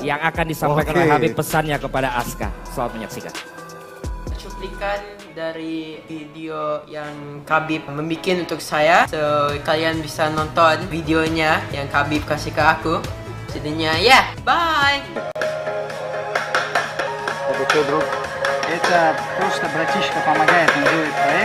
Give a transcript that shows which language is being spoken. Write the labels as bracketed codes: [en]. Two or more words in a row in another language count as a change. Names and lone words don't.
[id] Yang akan disampaikan oleh Khabib pesannya kepada Aska. Selamat menyaksikan. Cuplikan dari video yang Khabib membuat untuk saya. So kalian bisa nonton videonya yang Khabib kasih ke aku. Jadinya bye! [ru] Это друг. Это просто братишка помогает, он делает проект.